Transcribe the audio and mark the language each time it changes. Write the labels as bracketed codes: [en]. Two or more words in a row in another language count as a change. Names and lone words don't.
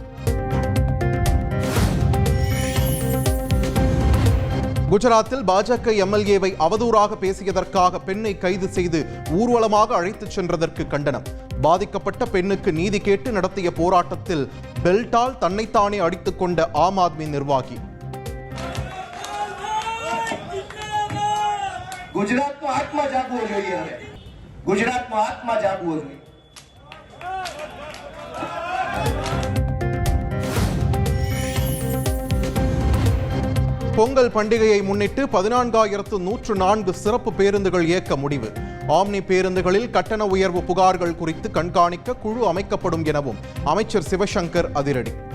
[ta] குஜராத்தில் பாஜக எம்எல்ஏவை அவதூறாக பேசியதற்காக பெண்ணை கைது செய்து ஊர்வலமாக அழைத்துச் சென்றதற்கு கண்டனம். பாதிக்கப்பட்ட பெண்ணுக்கு நீதி கேட்டு நடத்திய போராட்டத்தில் பெல்ட்டால் தன்னைத்தானே அடித்துக் கொண்ட ஆம் ஆத்மி நிர்வாகி. [gu] ગુજરાતમાં આત્મા જાગવો જોઈએ. હવે ગુજરાતમાં આત્મા જાગવો જોઈએ. [ta] பொங்கல் பண்டிகையை முன்னிட்டு 14,104 சிறப்பு பேருந்துகள் இயக்க முடிவு. ஆம்னி பேருந்துகளில் கட்டண உயர்வு புகார்கள் குறித்து கண்காணிக்க குழு அமைக்கப்படும் எனவும் அமைச்சர் சிவசங்கர் அதிரடி.